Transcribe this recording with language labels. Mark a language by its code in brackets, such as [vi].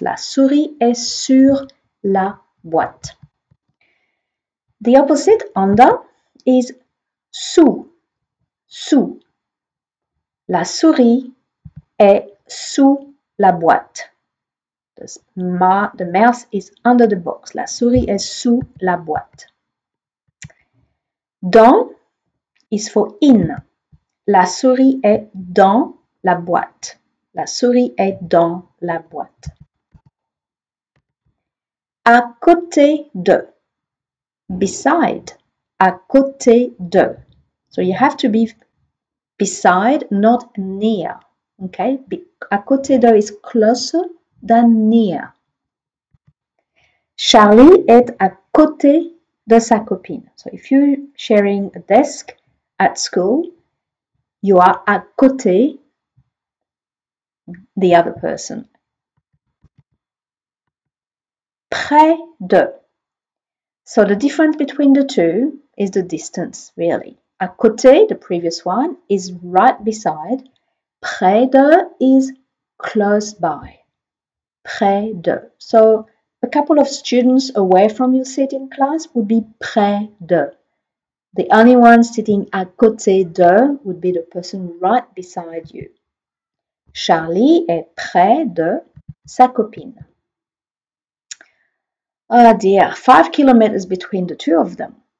[fr] La souris est sur la boîte. [en] The opposite, under, is sous, sous. [fr] La souris est sous la boîte. [en] The mouse is under the box. [fr] La souris est sous la boîte. Dans [en] is for in. [fr] La souris est dans la boîte. La souris est dans la boîte. À côté de. [en] Beside. [fr] À côté de. [en] So you have to be beside, not near. Okay? [fr] À côté de [en] is closer than near. [fr] Charlie est à côté de sa copine. [en] So if you're sharing a desk at school, you are [fr] à côté [en] the other person. [fr] Près de. [en] So the difference between the two is the distance, really. [fr] À côté, [en] the previous one, is right beside. [fr] Près de [en] is close by. [fr] Près de. [en] So a couple of students away from your seat in class would be [fr] près de. [en] The only one sitting [fr] à côté de [en] would be the person right beside you. [fr] Charlie est près de sa copine. [en] Oh dear, 5 kilometers between the two of them.